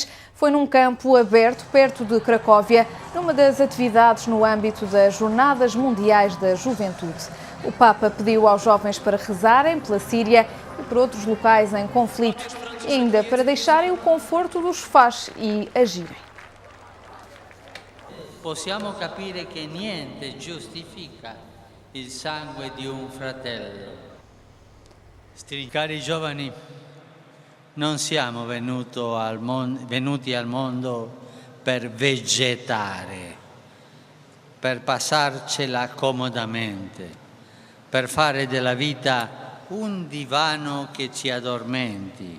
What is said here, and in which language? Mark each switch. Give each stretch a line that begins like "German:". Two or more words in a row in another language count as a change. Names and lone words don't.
Portuguese: Foi num campo aberto perto de Cracóvia, numa das atividades no âmbito das Jornadas Mundiais da Juventude. O Papa pediu aos jovens para rezarem pela Síria e por outros locais em conflito, e ainda para deixarem o conforto dos sofás e agirem.
Italian: Possiamo capire che niente giustifica il sangue di un fratello. Cari giovani, non siamo venuti al mondo per vegetare, per passarcela comodamente, per fare della vita un divano che ci addormenti.